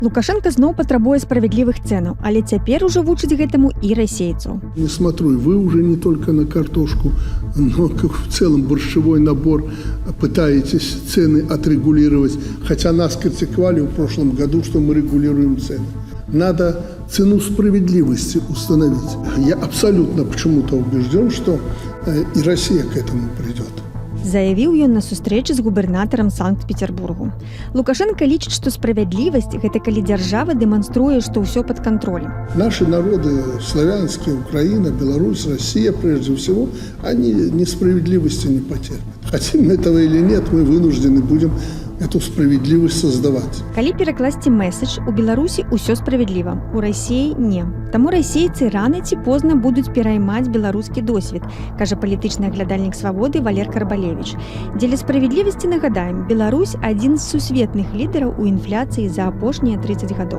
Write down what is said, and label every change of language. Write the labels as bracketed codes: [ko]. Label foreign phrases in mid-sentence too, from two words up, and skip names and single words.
[be] Лукашенко зноў патрабуе справядлівых цэнаў, але цяпер ужо вучыць гэтаму і расейцаў. [ru] Не смотрю, вы уже не только на картошку, но как в целом борщевой набор пытаетесь цены отрегулировать. Хотя нас критиковали в прошлом году, что мы регулируем цены. Надо цену справедливости установить. Я абсолютно почему-то убежден, что и Россия к этому придет. [be] Заявіў ён на сустрэчы з губернатарам Санкт-Петербургу. Лукашенко лічыць, што справядлівасць – гэта калі дзяржава дэманструе, што ўсё пад контролем. [ru] Наши народы, славянские, Украина, Беларусь, Россия, прежде всего, они несправедливости не потерпят. Хотим этого или нет, мы вынуждены будем эту справедливость создавать. [be] Калі перакласці месседж, у Беларусі ўсё справядліва, у Расіі не. Таму расейцы рана ці позна будуць пераймаць беларускі досвед, кажа палітычны аглядальнік «Свабоды» Валер Карбалевіч. Дзеля справядлівасці нагадаем, Беларусь – адзін з сусветных лідараў у інфляцыі за апошнія 30 гадоў.